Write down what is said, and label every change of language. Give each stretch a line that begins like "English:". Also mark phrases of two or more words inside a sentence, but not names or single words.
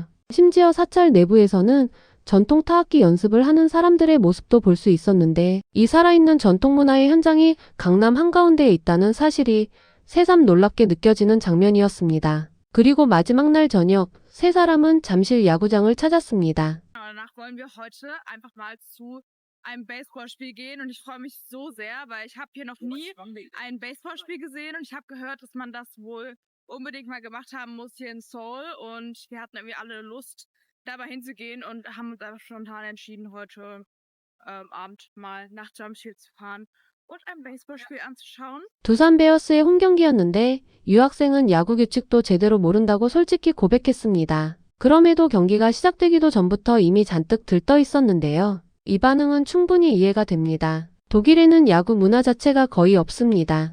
Korean: 심지어 사찰 내부에서는 전통 타악기 연습을 하는 사람들의 모습도 볼 수 있었는데 이 살아있는 전통문화의 현장이 강남 한가운데에 있다는 사실이 새삼 놀랍게 느껴지는 장면이었습니다. 그리고 마지막 날 저녁, 세 사람은 잠실 야구장을 찾았습니다.
German: Danach wollen wir heute einfach mal zu einem Baseballspiel gehen und ich freue mich so sehr, weil ich habe hier noch nie ein Baseballspiel gesehen und ich habe gehört, dass man das wohl unbedingt mal gemacht haben muss hier in Seoul und wir hatten irgendwie alle Lust, dabei hinzugehen und haben uns einfach spontan entschieden, heute Abend mal nach Jamsil zu fahren und ein Baseballspiel anzuschauen.
Korean: 두산 베어스의 홈경기였는데 유학생은 야구 규칙도 제대로 모른다고 솔직히 고백했습니다. 그럼에도 경기가 시작되기도 전부터 이미 잔뜩 들떠 있었는데요. 이 반응은 충분히 이해가 됩니다. 독일에는 야구 문화 자체가 거의 없습니다.